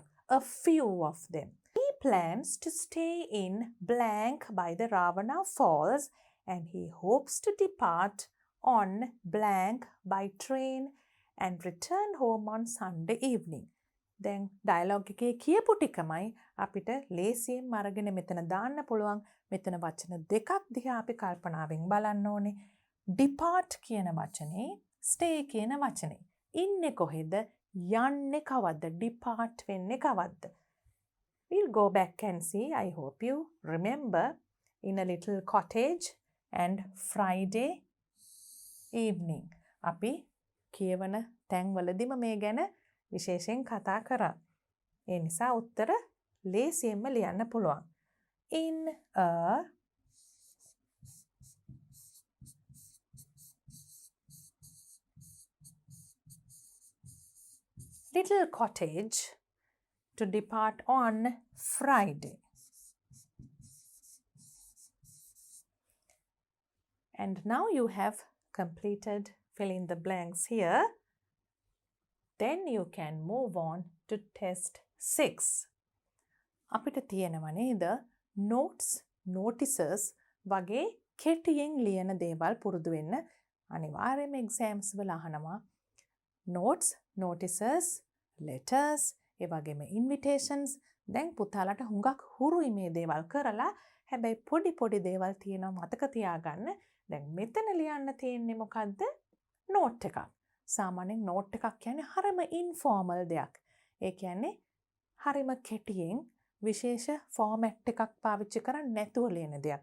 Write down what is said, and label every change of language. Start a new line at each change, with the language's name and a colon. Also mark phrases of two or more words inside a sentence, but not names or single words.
English: A few of them. He plans to stay in blank by the Ravana Falls and he hopes to depart on blank by train and return home on Sunday evening.
Sinhala: දැන් ඩයලොග් එකේ කියපු ටිකමයි අපිට ලේසියෙන් අරගෙන මෙතන දාන්න පුළුවන්. මෙතන වචන දෙකක් දිහා අපි කල්පනාවෙන් බලන්න ඕනේ. depart කියන වචනේ, stay කියන වචනේ. ඉන්නේ කොහෙද? යන්නේ කවද්ද? depart වෙන්නේ කවද්ද?
English: We'll go back and see. I hope you remember in a little cottage and Friday evening.
Sinhala: අපි කියවන තැන්වලදීම මේ ගැන විශේෂයෙන් කතා කරා. ඒ නිසා උත්තර ලේසියෙන්ම ලියන්න පුළුවන්.
English: In a little cottage to depart on Friday. And now you have completed fill in the blanks here. Then you can move on to test 6.
Sinhala: අපිට තියෙනවා නේද
English: notes, notices
Sinhala: වගේ කෙටියෙන් ලියන දේවල් පුරුදු වෙන්න. අනිවාර්යයෙන්ම exams වල අහනවා.
English: Notes, notices, letters,
Sinhala: ඒ වගේම invitations. දැන් පුතාලට හුඟක් හුරුයි මේ දේවල් කරලා. හැබැයි පොඩි දේවල් තියෙනවා මතක තියාගන්න. දැන් මෙතන ලියන්න තියෙන්නේ මොකද්ද? note එකක්. සාමාන්‍යයෙන් note එකක් කියන්නේ හරිම informal දෙයක්. ඒ කියන්නේ හරිම කෙටියෙන් විශේෂ format එකක් පාවිච්චි කරන්නේ නැතුව ලියන දෙයක්.